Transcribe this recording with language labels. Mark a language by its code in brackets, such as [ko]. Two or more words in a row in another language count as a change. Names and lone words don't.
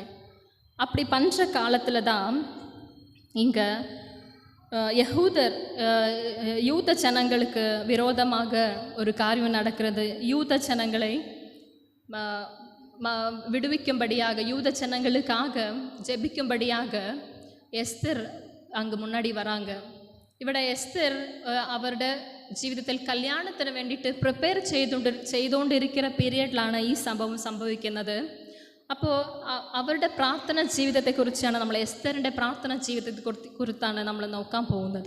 [ta] அப்படி பண்ணுற காலத்தில் தான் இங்கே யூத ஜனங்களுக்கு விரோதமாக ஒரு காரியம் நடக்கிறது. யூத ஜனங்களை விடுவிக்கும்படியாக, யூத ஜனங்களுக்காக ஜெபிக்கும்படியாக எஸ்தர் அங்கே முன்னாடி வராங்க. [ml] ഇവിടെ എസ്തർ അവരുടെ ജീവിതത്തിൽ കല്യാണത്തിന് വേണ്ടിയിട്ട് പ്രിപ്പയർ ചെയ്തുകൊണ്ടിരിക്കുന്ന പീരിയഡിലാണ് ഈ സംഭവം സംഭവിക്കുന്നത്. അപ്പോൾ അവരുടെ പ്രാർത്ഥന ജീവിതത്തെക്കുറിച്ചാണ് നമ്മൾ, എസ്തറിൻ്റെ പ്രാർത്ഥന ജീവിതത്തെക്കുറിച്ചാണ് നമ്മൾ നോക്കാൻ പോകുന്നത്.